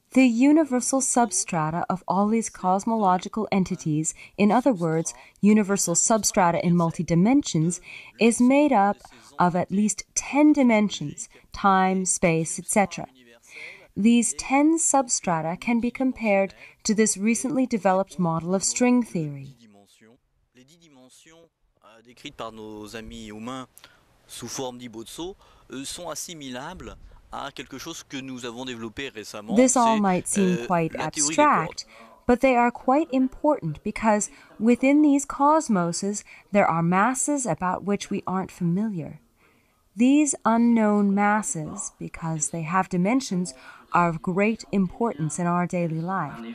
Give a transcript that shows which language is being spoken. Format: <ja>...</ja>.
<en>The universal substrata of all these cosmological entities, in other words, universal substrata in multi-dimensions, is made up of at least 10 dimensions, time, space, etc. These 10 substrata can be compared to this recently developed model of string theory.</en> <fr>Les 10 dimensions décrites par nos amis humains sous forme d'ibozzo sont assimilables à quelque chose que nous avons développé récemment.</fr> <en>This all might seem quite abstract, but they are quite important because within these cosmoses there are masses about which we aren't familiar. These unknown masses, because they have dimensions, are of great importance in our daily life.</en>